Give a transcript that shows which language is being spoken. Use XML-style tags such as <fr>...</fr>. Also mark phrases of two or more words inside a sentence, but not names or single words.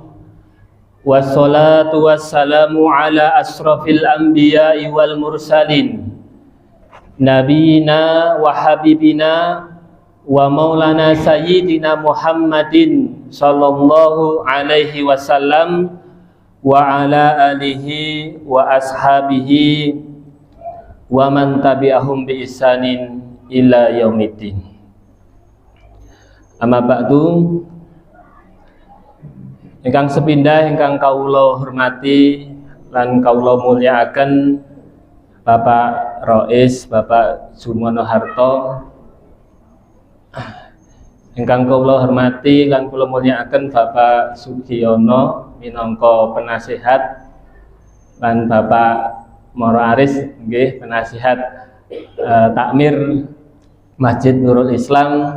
<ar>والصلاة والسلام على أشرف الأنبياء والمرسلين، نبينا وحبيبنا ومولانا سيدنا محمد صلى الله عليه وسلم وعلى آله وأصحابه ومن تبعهم بإحسان إلى يوم الدين. أما بعد,</ar> <jv>ingkang sepindah ingkang kawula hormati lan kawula mulyakaken Bapak Rois, Bapak Sumono Harto, ingkang kawula hormati lan kula mulyakaken Bapak Sugiono minangka penasihat, lan Bapak Moro Aris nggih penasihat takmir Masjid Nurul Islam.</jv>